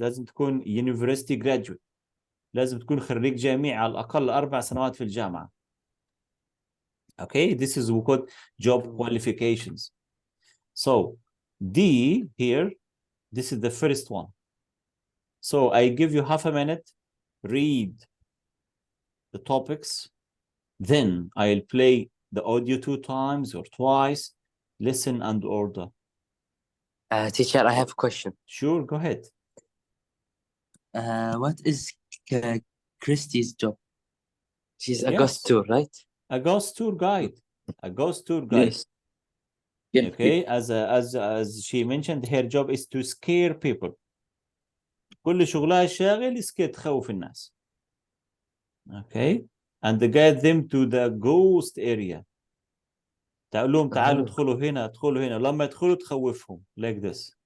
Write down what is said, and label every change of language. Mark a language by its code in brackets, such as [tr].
[ar] لازم تكون [en] university graduate. [ar] لازم تكون خريج جامعي على الأقل 4 سنوات في الجامعة. [en] Okay, this is what we call job qualifications. So D here, this is the first one. So I give you half a minute, read the topics, then I'll play the audio 2 times or twice, listen and order. Teacher, I have a question. Sure, go ahead. What is Christy's job? She's a ghost tour, right? A ghost tour guide. A ghost tour guide. Yes. Okay, as she mentioned, her job is to scare people. [ar] كل شغلها الشاغل تخوف الناس. [en] Okay, and guide them to the ghost area. [ar] تقول لهم تعالوا ادخلوا هنا ادخلوا هنا، لما يدخلوا تخوفهم [en] like this.